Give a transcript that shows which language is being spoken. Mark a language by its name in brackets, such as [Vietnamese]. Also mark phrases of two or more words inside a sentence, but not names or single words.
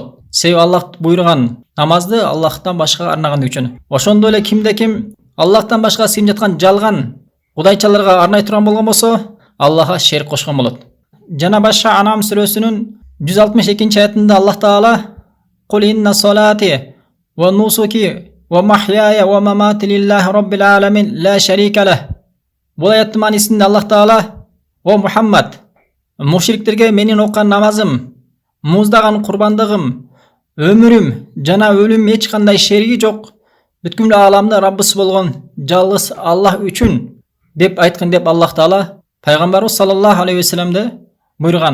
[Kyrgyz] Себеби Аллах буйруган намазды Аллахтан башкага арнаган үчүн. Ошондой эле кимде ким Аллахтан башка сыйынып жаткан жалган кудайчаларга арнай турган болгон болсо, Аллахка шерик кошкон болот. Жана башка Анам сүрөсүнүн 162-нчи аятында Аллах Таала [Arabic] "قل إن صلاتي ونسكي ومحياي ومماتي لله رب العالمين لا شريك له". [Kyrgyz] Бул аяттын маанисинде Аллах Таала "О Мухаммад, мушриктерге менин оккан намазым, муздаган курбандыгым, өмүрүм жана өлүм эч кандай шериги жок. Бүткүл ааламды Раббысы болгон жалгыз Аллах үчүн" деп айткан деп Аллах Таала пайгамбарыбыз [Arabic] صلى الله عليه وسلم [Kyrgyz] буйруган.